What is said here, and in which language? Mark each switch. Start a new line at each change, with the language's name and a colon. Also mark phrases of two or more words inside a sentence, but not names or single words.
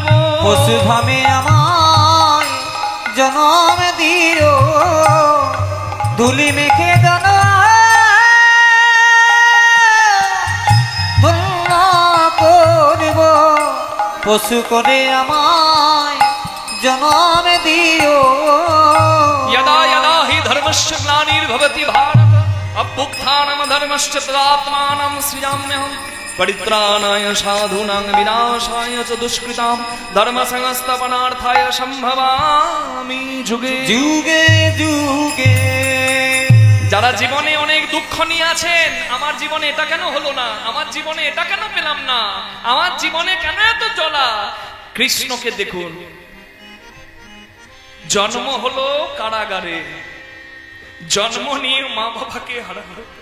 Bangla: পশুধামে আমায় জনম দিও, ধুলি মেখে জনম ধন্য করব। পশু করে আমায় জনম দিও।
Sanskrit: यदा यदा हि धर्मस्य ग्लानिर्भवति भारत अभ्युत्थानं धर्मस्य तदात्मानं सृजाम्यहम् परित्राणाय साधूनां विनाशाय च दुष्कृतां धर्मसंस्थापनार्थाय सम्भवामि जुगे
Bangla: যুগে যুগে। যারা জীবনে অনেক দুঃখ নিয়ে আছেন, আমার জীবনে এটা কেন হলো না, আমার জীবনে এটা কেন পেলাম না, আমার জীবনে কেন এত জ্বালা, কৃষ্ণকে দেখুন। জন্ম হলো কারাগারে, জন্ম নিয়ে মা বাবাকে হারালো।